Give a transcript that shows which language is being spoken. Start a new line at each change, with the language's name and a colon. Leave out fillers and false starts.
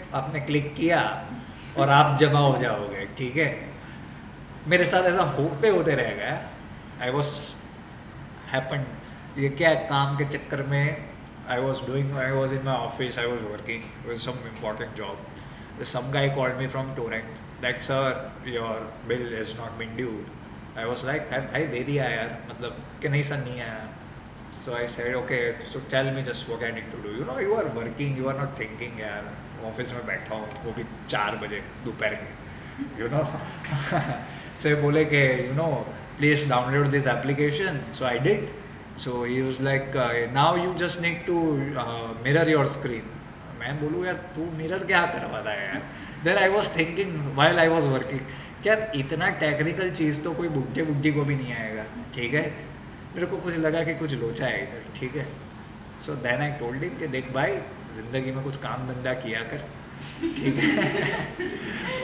Hindi: आपने क्लिक किया और आप जमा हो जाओगे, ठीक है। मेरे साथ ऐसा होते होते रह गया।
English: I was happen, ये क्या है, काम के चक्कर में I was in my office, I was working with some important job. Some guy called me from Torrent that sir your bill has not been due. I was like
Hindi: भाई दे दिया यार, मतलब कि नहीं सर नहीं आया।
English: So I said okay, so tell me just what I need to do. You know you are working, you are not thinking यार,
Hindi: office में बैठा हूँ वो भी 4 बजे दोपहर के,
English: you know. So बोले कि you know please download this application. So I did. So he was like now you just need to mirror your screen.
Hindi: मैं बोलूँ यार तू मिरर क्या करवाता है यार।
English: then I was thinking while I was working,
Hindi: क्या इतना टेक्निकल चीज़ तो कोई बुड्ढे को भी नहीं आएगा, ठीक है। मेरे को कुछ लगा कि कुछ लोचा है इधर, ठीक है।
English: so then I told him
Hindi: कि देख भाई ज़िंदगी में कुछ काम धंधा किया कर, ठीक है।